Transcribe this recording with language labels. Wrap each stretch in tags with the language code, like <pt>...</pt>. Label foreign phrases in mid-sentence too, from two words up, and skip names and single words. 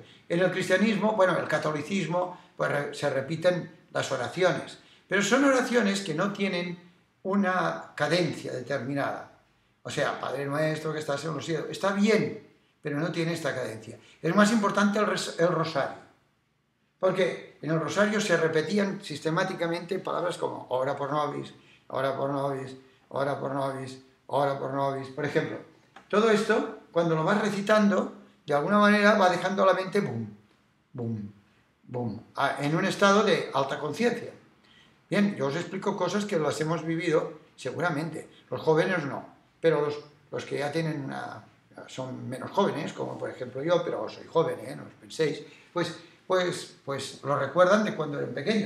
<es>En el cristianismo, bueno, el catolicismo, pues se repiten las oraciones, pero son oraciones que no tienen una cadencia determinada. O sea, Padre Nuestro que estás en los cielos, está bien, pero no tiene esta cadencia. Es más importante el rosario, porque en el rosario se repetían sistemáticamente palabras como</es> <la>ora pro nobis, ora pro nobis, ora pro nobis, ora pro nobis.</la> <es>Por ejemplo, todo esto, cuando lo vas recitando, de alguna manera va dejando la mente boom, boom, boom, en un estado de alta conciencia. Bien, yo os explico cosas que las hemos vivido seguramente. Los jóvenes no, pero los que ya tienen son menos jóvenes, como por ejemplo yo, pero soy joven, no os penséis, pues lo recuerdan de cuando eran pequeños.</es>